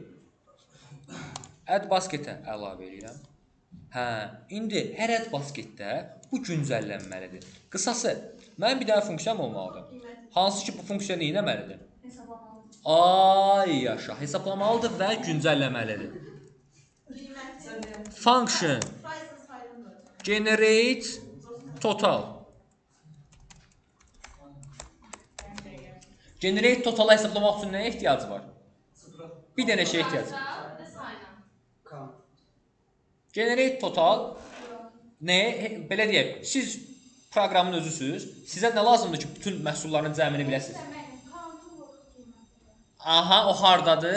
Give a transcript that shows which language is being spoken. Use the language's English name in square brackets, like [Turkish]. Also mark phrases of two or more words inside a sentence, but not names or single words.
[English] Add basketə [Azerbaijani] əlavə edirəm. Hə, indi hər [English] add basketdə [Azerbaijani] bu güncəllənməlidir. Qısası, mənim bir dənə funksiyam olmalıdır. Hansı ki bu funksiya nə etməlidir? Ay yaşa, hesablamalıdır və güncəlləməlidir. [English] Function generate total. Generate total [Azerbaijani] hesablamaq üçün nəyə ehtiyacı var? Bir dənə şey ehtiyacı var. [English] Generate total [Azerbaijani] nəyə? Belə deyək, siz proqramın özüsüz. Sizə nə lazımdır ki, bütün məhsulların cəmini biləsiniz? Aha, o hardadır?